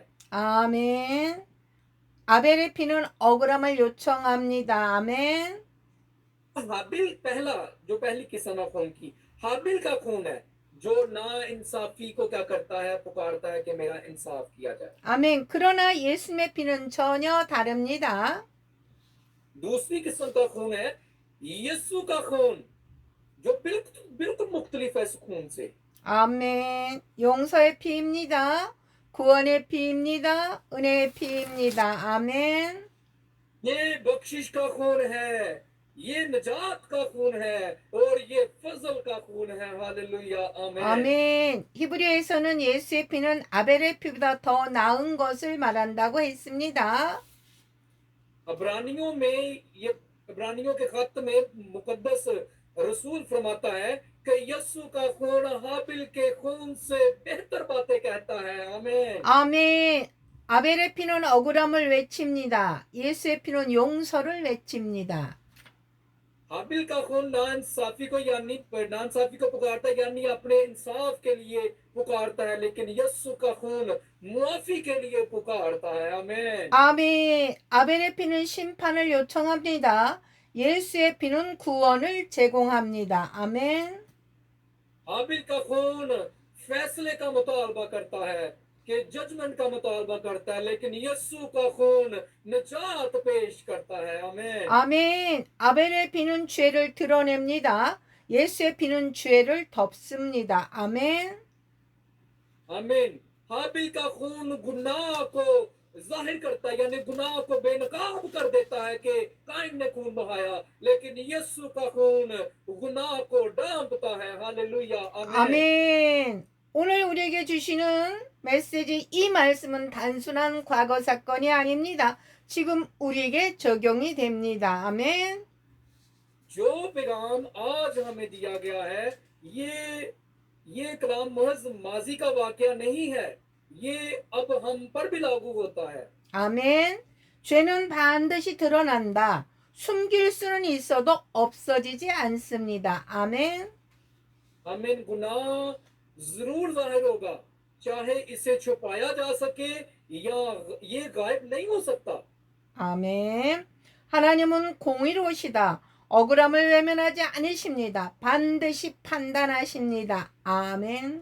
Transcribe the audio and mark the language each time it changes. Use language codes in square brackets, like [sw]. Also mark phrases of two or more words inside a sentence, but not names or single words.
[ko] 아멘. 아벨의 피는 억울함을 요청합니다. 아멘. [ur] ہابیل پہلا، جو پہلی قسم ہے خون کی، ہابیل کا خون ہے، جو نا انصافی کو کیا کرتا ہے، پکارتا ہے کہ میرا انصاف کیا جائے. [ko] 아멘. 그러나 예수님의 피는 전혀 다릅니다. [ur] دوسری قسم کا خون ہے یسوع کا خون، جو بالکل بالکل مختلف ہے اس خون سے. [ko] 아멘. 용서의 피입니다. 구원의 피입니다. 은혜의 피입니다. 아멘. [ur] یہ بخشش کا خون ہے، یہ نجات کا خون ہے، اور یہ فضل کا خون ہے. ہللویاہ۔ آمین. [ko] 아멘. 히브리에서는 예수의 피는 아벨의 피보다 더 나은 것을 말한다고 했습니다. [ur] عبرانیوں میں یہ عبرانیوں کے خط میں مقدس رسول فرماتا ہے کہ یسوع کا خون ہابیل کے خون سے بہتر باتیں کہتا ہے. आमीन। [ko] 아멘. 아벨의 피는 억울함을 외칩니다. 예수의 피는 용서를 외칩니다. [ur] ہابیل کا خون ناانصافی کو پکارتا ہے، یعنی اپنے انصاف کے لیے پکارتا ہے، لیکن یسوع کا خون معافی کے لیے پکارتا ہے. आमीन। [ko] 아멘. 아벨의 피는 심판을 요청합니다. 예수의 피는 구원을 제공합니다. 아멘. [ur] ہابیل کا خون فیصلے کا مطالبہ کرتا ہے، کہ ججمنٹ کا مطالبہ کرتا ہے، لیکن یسوع کا خون نجات پیش کرتا ہے. आमीन। [ko] 아멘. 아벨의 피는 죄를 드러냅니다. 예수의 피는 죄를 덮습니다. 아멘. [ur] आमीन। ہابیل کا خون گناہ کو ظاہر کرتا ہے، یعنی گناہ کو بے نقاب کر دیتا ہے کہ قائن نے خون بہایا، لیکن یسوع کا خون گناہ کو ڈھانپتا ہے. ہللویاہ۔ آمین. [ko] 아멘. 오늘 우리에게 주시는 메시지, 이 말씀은 단순한 과거 사건이 아닙니다. 지금 우리에게 적용이 됩니다. 아멘. [ur] جو پیغام آج ہمیں دیا گیا ہے، یہ کلام محض ماضی کا واقعہ نہیں ہے، یہ اب ہم پر بھی لاگو ہوتا ہے. [ko] 아멘. 죄는 반드시 드러난다. 숨길 수는 있어도 없어지지 않습니다. 아멘. [ur] आमीन। گناہ ضرور ظاہر ہوگا، چاہے اسے چھپایا جا سکے یا یہ غائب نہیں ہو سکتا. [ko] 아멘. 하나님은 공의로우시다. 억울함을 외면하지 않으십니다. 반드시 판단하십니다. 아멘.